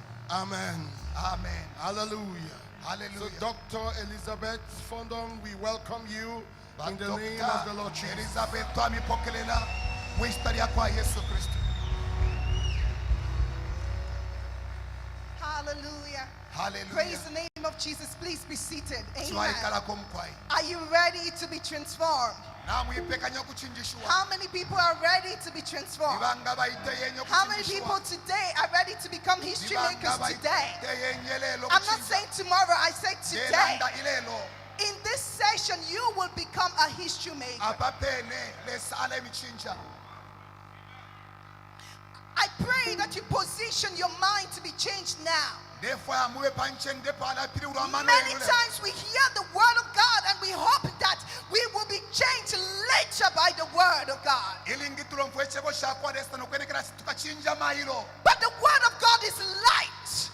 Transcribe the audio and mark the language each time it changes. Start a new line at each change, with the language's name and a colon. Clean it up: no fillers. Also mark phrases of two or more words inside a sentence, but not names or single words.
English: Amen. Amen. Hallelujah. Hallelujah. So Dr. Elizabeth Fondong, we welcome you in the name of the Lord Jesus.
Bemba: Elizabeth twamipokelela mu historia kwa Yesu Kristo.
English: Hallelujah. Hallelujah. Praise the name of Jesus. Please be seated. Amen.
Bemba: Twaikala kumkwai.
English: Are you ready to be transformed?
Bemba: Namwipekanya okuchinjishwa.
English: How many people are ready to be transformed?
Bemba: Ibanga bayite yenye
English: How many
Bemba: okuchinjishwa.
English: people today are ready to become history makers today?
Bemba: yenye lelo
English: I'm not saying tomorrow, I say today.
Bemba: Yelanda ilelo.
English: In this session, you will become a history maker.
Bemba: Apapene lesala emichinja.
English: I pray that you position your mind to be changed now. Many times we hear the word of God and we hope that we will be changed later by the word of God. But the word of God is light.